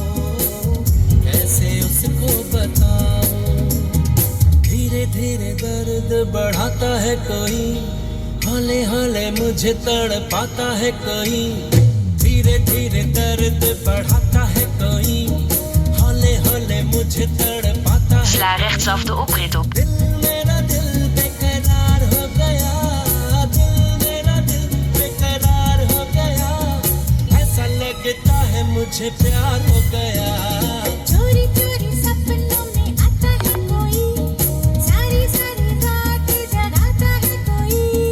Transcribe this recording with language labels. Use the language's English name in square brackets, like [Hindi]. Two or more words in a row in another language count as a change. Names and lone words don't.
[Hindi] कैसे उसको बताऊं, धीरे धीरे दर्द बढ़ाता है कोई, हौले हौले मुझे तड़पाता है कोई. धीरे धीरे दर्द बढ़ाता है कोई, हौले हौले मुझे तड़पाता है. [Dutch] Sla rechtsaf de oprit op. [Hindi] दिल मेरा दिल बेकरार हो गया, दिल मेरा दिल बेकरार हो गया. ऐसा लगता है मुझे प्यार हो गया. चोरी चोरी सपनों में आता है कोई, सारी सारी रात जगाता है कोई.